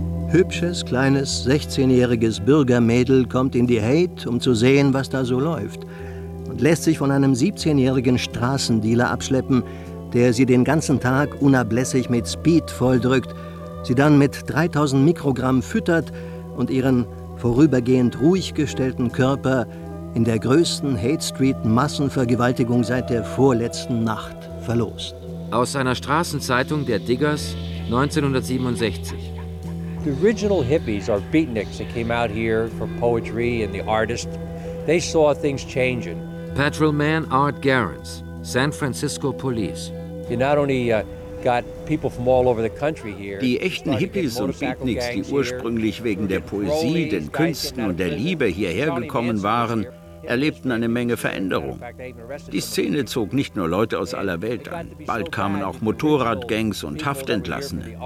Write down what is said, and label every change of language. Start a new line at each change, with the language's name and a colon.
German: Hübsches, kleines, 16-jähriges Bürgermädel kommt in die Haight, um zu sehen, was da so läuft, und lässt sich von einem 17-jährigen Straßendealer abschleppen, der sie den ganzen Tag unablässig mit Speed volldrückt, sie dann mit 3000 Mikrogramm füttert und ihren vorübergehend ruhig gestellten Körper in der größten Hate Street Massenvergewaltigung seit der vorletzten Nacht verlost. Aus seiner Straßenzeitung der Diggers 1967.
English: The original hippies or beatniks that came out here for poetry and the artist, they saw things changing. Patrolman Art Garens, San Francisco Police. You not only got people from all over the country here.
German: Die echten Hippies und Beatniks, die ursprünglich wegen der Poesie, den Künsten und der Liebe hierher gekommen waren, erlebten eine Menge Veränderung. Die Szene zog nicht nur Leute aus aller Welt an. Bald kamen auch Motorradgangs und Haftentlassene.